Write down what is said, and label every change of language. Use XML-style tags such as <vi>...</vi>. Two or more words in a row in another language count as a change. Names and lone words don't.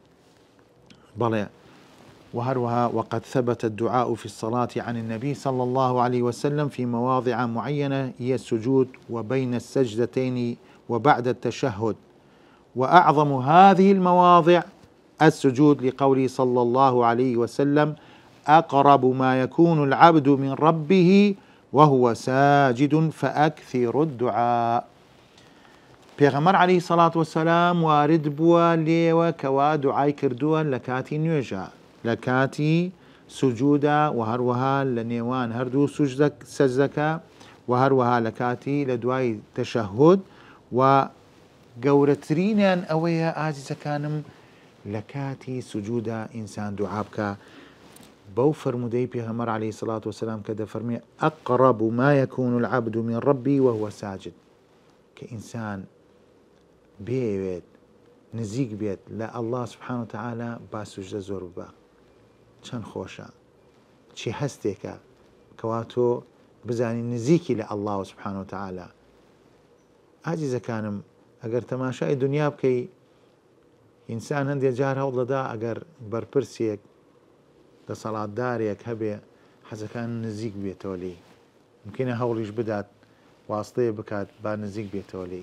<ar>بلى وهروها وقد ثبت الدعاء في الصلاة عن النبي صلى الله عليه وسلم في مواضع معينة هي السجود وبين السجدتين وبعد التشهد، وأعظم هذه المواضع السجود لقوله صلى الله عليه وسلم أقرب ما يكون العبد من ربه وهو ساجد فأكثر الدعاء.</ar> <ckb>پێغەمبەر</ckb> <ar>عەلەیهی سەڵات وەسەلام</ar> <ckb>وارد بووە لێوە کەوا دوعای کردووە لە کاتی نوێژە، لە کاتی سوجودە و هەروەها لە نێوان هەردوو سەجدەکە و هەروەها لە کاتی لە دوای تەشەهود. و گەورەترینیان ئەوەیە ئازیزەکانم لە کاتی سوجودە ئینسان دوعا بکە بەو فرمودەی پێغەمبەر</ckb> <ar>عەلەیهی سەڵات وەسەلام</ar> <ckb>کە دەفەرمێ</ckb> <ar>ئەقرەب ما يكون العبد من ربي وهو ساجد،</ar> <ckb>کە ئینسان بێوێت نزیک بێت لە ئەڵڵا</ckb> <ar>سوبحانە وتەعالا</ar> <ckb>با سوجدە زۆر ببە. چەند خۆشە، چی هەستێکە کەوا تۆ بزانی نزیکی لە ئەڵڵا</ckb> <ar>سوبحانە وتەعالا.</ar> <ckb>ئازیزەکانم ئەگەر تەماشای دنیا بکەی، ئینسان هەندێک جار هەوڵ دەدا ئەگەر بەرپرسێک دەسەڵاتدارێک هەبێ حەزەکان نزیک بێتەوە لێی، ممکنە هەوڵیش بدات واستەیە بکات با نزیک بێتەوە لێی.</ckb>